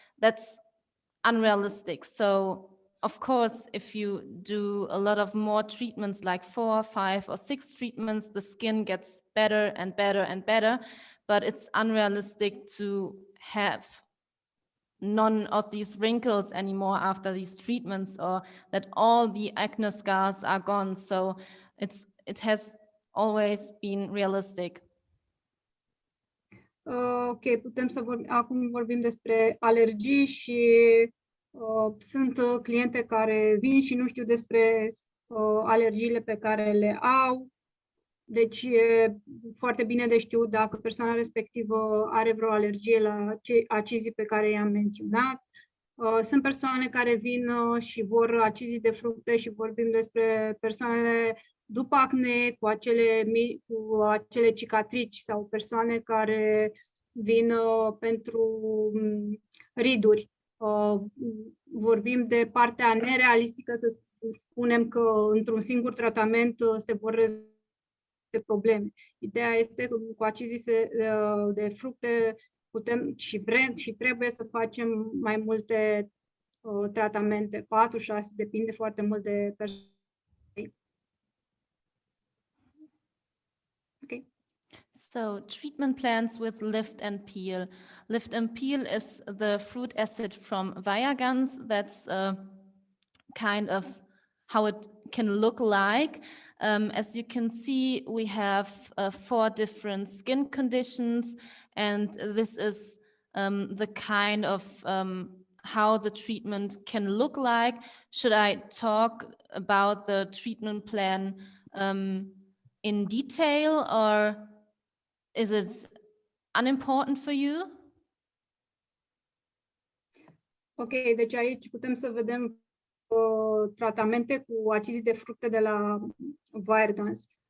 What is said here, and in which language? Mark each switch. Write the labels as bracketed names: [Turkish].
[English] That's unrealistic. So of course, if you do a lot of more treatments, like 4, 5, or 6 treatments, the skin gets better and better and better, but it's unrealistic to have none of these wrinkles anymore after these treatments, or that all the acne scars are gone. So it has always been realistic. [Romanian] Ok, putem să acum vorbim despre alergii și sunt cliente care vin și nu știu despre alergiile pe care le au. Deci e foarte bine de știut dacă persoana respectivă are vreo alergie la acizii pe care i-am menționat. Sunt persoane care vin și vor acizii de fructe și vorbim despre persoanele după acne cu acele cicatrici, sau persoane care vin pentru riduri. Vorbim de partea nerealistică, să spunem că într-un singur tratament se vor rezolva probleme. Ideea este că cu acizii de fructe putem și vrem și trebuie să facem mai multe tratamente, 4-6, depinde foarte mult de persoane. [English] Okay. So treatment plans with lift and peel. Lift and peel is the fruit acid from Weyergans. That's kind of how it can look like. As you can see, we have 4 different skin conditions, and this is the kind of how the treatment can look like. Should I talk about the treatment plan in detail, or is it unimportant for you? [Romanian] Ok, deci aici putem să vedem tratamente cu acizii de fructe de la Weyergans.